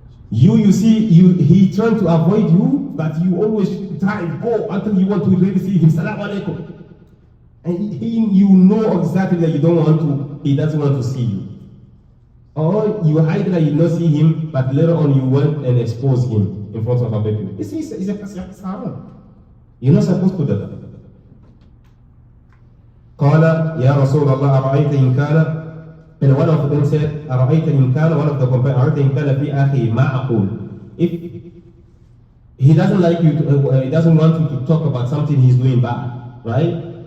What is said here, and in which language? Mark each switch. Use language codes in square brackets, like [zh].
[en] You see, he trying to avoid you, but you always try to go until you want to really see him. Salam alaikum. And you know exactly that you don't want to, he doesn't want to see you. Or you hide that you don't see him, but later on you went and expose him in front of other people. It's a haram. You're not supposed to do that. [ar] قال يا رسول الله أرأيت إن كان. [en] And one of them said, [ar] أرأيت إن كان, [en] one of the companions, [ar] أرأيت إن كان في أخي ما أقول. [en] If he doesn't like you, he doesn't want you to talk about something he's doing bad, right?